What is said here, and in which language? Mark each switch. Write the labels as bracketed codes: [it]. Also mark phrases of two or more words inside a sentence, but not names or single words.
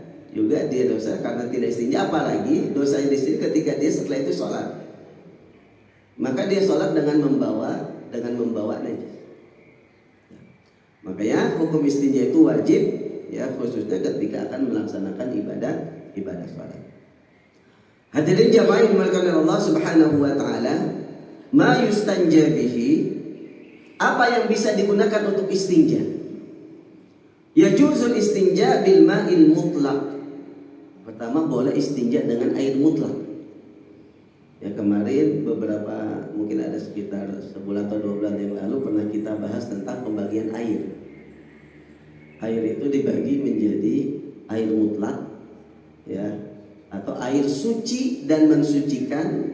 [id] Juga dia dosa karena tidak istinja, apalagi dosa di sini ketika dia setelah itu sholat, maka dia sholat dengan membawa najis. Makanya hukum istinja itu wajib, ya khususnya ketika akan melaksanakan ibadah sholat. Hadirin jamaah yang dimuliakan oleh Allah [ar] سبحانه وتعالى, ما يستنجى به, [id] apa yang bisa digunakan untuk istinja? [ar] يجوز الاستنجاء بالماء المطلق. [id] Pertama, boleh istinja dengan air mutlak. Ya kemarin beberapa, mungkin ada sekitar sebulan atau 2 bulan yang lalu pernah kita bahas tentang pembagian air. Air itu dibagi menjadi air mutlak, ya, atau air suci dan mensucikan.